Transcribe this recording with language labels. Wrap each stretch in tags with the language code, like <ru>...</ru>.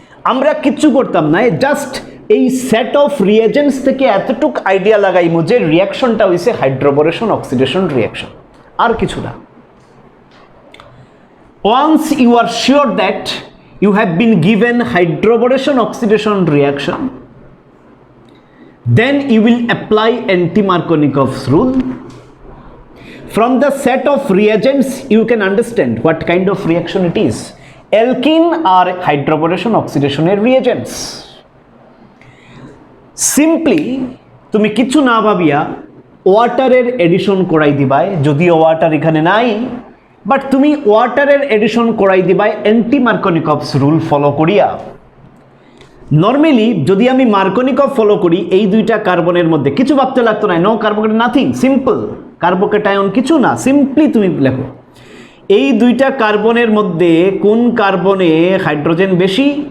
<bn>আমরা কিচ্ছু করতাম না, জাস্ট এই সেট অফ রিয়েজেন্টস থেকে এতটুক আইডিয়া লাগাইমু যে রিয়াকশনটা হইছে হাইড্রোবোরেশন অক্সিডেশন রিয়াকশন, আর কিছু না।</bn> <en>Once you are sure that you have been given hydroboration oxidation reaction, then you will apply anti-Markovnikov's rule. From the set of reagents you can understand what kind of reaction it is. Alkene are hydroboration oxidation reagents.</en> <bn>Simply তুমি কিছু না ভাবিয়া ওয়াটারের addition করাই দিবাই, যদিও water এখানে নাই, but তুমি ওয়াটারের এডিশন করাই দিবাই অ্যান্টি মার্কোনিকভস রুল ফলো করিয়া। নর্মালি যদি আমি মার্কোনিকভ ফলো করি, এই দুইটা কার্বনের মধ্যে কিছু ভাবতে লাগতো না, নো কার্বোকেটায়ন, নাথিং, সিম্পল কার্বোকেটায়ন কিছু না, সিম্পলি তুমি লেখো এই দুইটা কার্বনের মধ্যে কোন কার্বনে হাইড্রোজেন বেশি</bn>